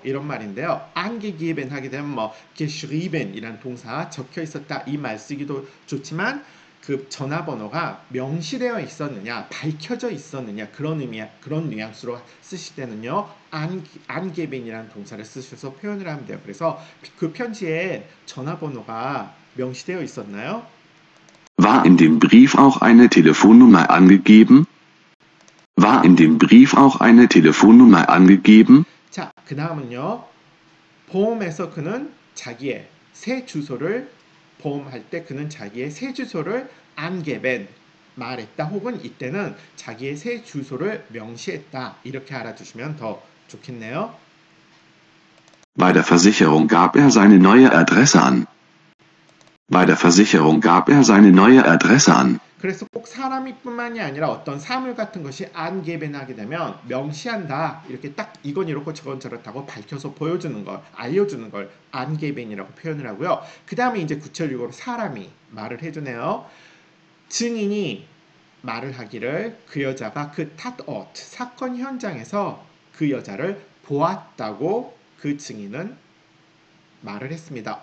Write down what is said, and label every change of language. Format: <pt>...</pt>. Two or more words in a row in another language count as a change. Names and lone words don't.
<ko>이런 말인데요. angegeben 하게 되면 뭐 geschrieben 이란 동사 적혀 있었다 이 말 쓰기도 좋지만 그 전화번호가 명시되어 있었느냐, 밝혀져 있었느냐 그런 의미, 그런 뉘앙스로 쓰실 때는요, angeben이라는 동사를 쓰셔서 표현을 하면 돼요. 그래서 그 편지에 전화번호가 명시되어 있었나요?</ko> <de>War in dem Brief auch eine Telefonnummer angegeben? War in dem Brief auch eine Telefonnummer angegeben?</de> <ko>자, 그 다음은요. 보험에서 그는 자기의 새 주소를 보험할 때 그는 자기의 새 주소를 angeben 말했다 혹은 이때는 자기의 새 주소를 명시했다 이렇게 알아두시면 더 좋겠네요.</ko> <de>Bei der Versicherung gab er seine neue Adresse an. Bei der Versicherung gab er seine neue Adresse an.</de> <ko>그래서 꼭 사람이 뿐만이 아니라 어떤 사물 같은 것이 angeben 하게 되면 명시한다 이렇게 딱 이건 이렇고 저건 저렇다고 밝혀서 보여주는 걸 알려주는 걸 angeben이라고 표현을 하고요. 그 다음에 이제 구체적으로 사람이 말을 해주네요. 증인이 말을 하기를 그 여자가 그 tatort 사건 현장에서 그 여자를 보았다고 그 증인은 말을 했습니다.</ko>